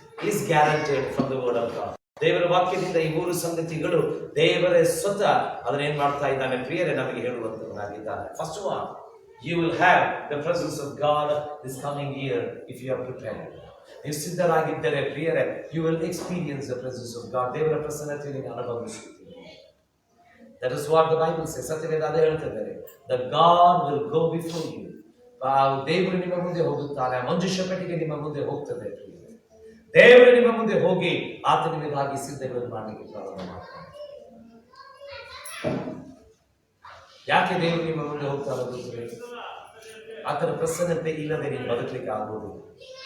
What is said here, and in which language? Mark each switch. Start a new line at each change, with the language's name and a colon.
English: Is guaranteed from the word of God.
Kannada: ದೇವರ ವಾಕ್ಯದಿಂದ ಈ 3 ಸಂಗತಿಗಳು ದೇವರೇ ಸ್ವತಃ ಅದನ್ನ ಏನ್ ಮಾಡ್ತಾ ಇದ್ದಾನೆ ಪ್ರಿಯರೇ, ನಮಗೆ ಹೇಳುವಂತವನಾಗಿದ್ದಾನೆ.
English: First one, you will have the presence of God this coming year if you are prepared.
Kannada: ನೀವು ಸಿದ್ಧರಾಗಿದ್ದರೆ ಪ್ರಿಯರೇ,
English: you will experience the presence of God.
Kannada: ದೇವರ ಪ್ರಸನ್ನತೆಯನ್ನು ಅನುಭವಿಸುತ್ತೀರಿ.
English: That is what the Bible says.
Kannada: ಸತ್ಯವೇದ ಅದೇ ಹೇಳ್ತಿದ್ದಾರೆ.
English: That God will go before you.
Kannada: ದೇವರು ನಿಮ್ಮ ಮುಂದೆ ಹೋಗುತ್ತಾನೆ. ಮಂಜುಷ ಪೆಟ್ಟಿಗೆ ನಿಮ್ಮ ಮುಂದೆ ಹೋಗ್ತದೆ. ದೇವರು ನಿಮ್ಮ ಮುಂದೆ ಹೋಗಿ ಆತ ನಿಮಗಾಗಿ ಸಿದ್ಧಗಳನ್ನು ಮಾಡಲಿಕ್ಕೆ ಪ್ರಾರಂಭ ಮಾಡ್ತಾನೆ. ಯಾಕೆ ದೇವರು ನಿಮ್ಮ ಮುಂದೆ ಹೋಗ್ತಾ ಹೋಗುತ್ತದೆ? ಆತನ ಪ್ರಸನ್ನತೆ ಇಲ್ಲದೆ ನೀನು ಬದುಕಲಿಕ್ಕೆ ಆಗುವುದು.